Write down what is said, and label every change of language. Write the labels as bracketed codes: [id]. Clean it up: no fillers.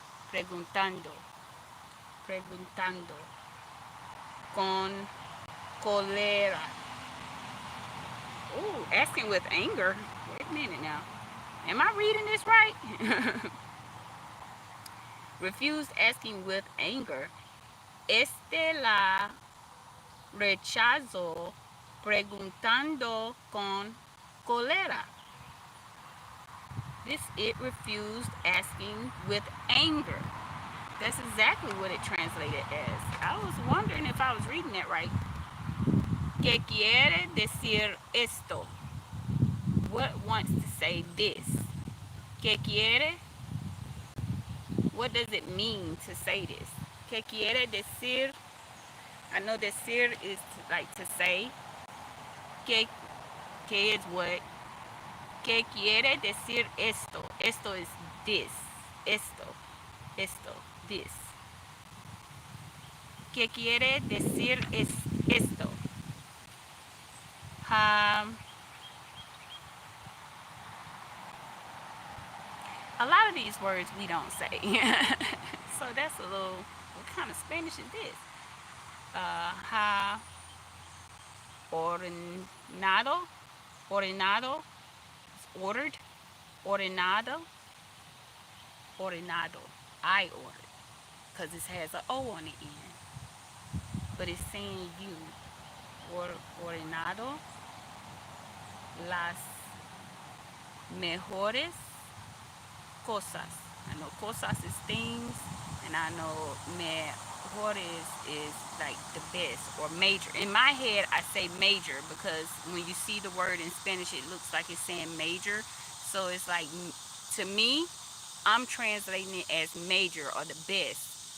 [es] Preguntando. Preguntando. Con cólera. [en] Ooh, asking with anger. Wait a minute now. Am I reading this right? Refused asking with anger. [es] Este la rechazó preguntando con cólera. [en] This it refused asking with anger. That's exactly what it translated as. I was wondering if I was reading that right. [es] ¿Qué quiere decir esto? [en] What wants to say this? [es] ¿Qué quiere? [en] What does it mean to say this? [es] ¿Qué quiere decir? [en] I know decir is like to say. [es] ¿Qué, qué [en] is what? [es] ¿Qué quiere decir esto? [en] Esto is this. Esto. Esto. This. [es] ¿Qué quiere decir es esto? [en] Um, a lot of these words we don't say. So that's a little, what kind of Spanish is this? [es] Ha ordenado. Ordenado. [en] It's ordered. [es] Ordenado. Ordenado. [en] I ordered. Because it has an O on the end. But it's saying you. [es] Ordenado las mejores cosas. [en] I know cosas is things, and I know mejores is like the best or major. In my head, I say major because when you see the word in Spanish, it looks like it's saying major. So it's like, to me, I'm translating it as major or the best.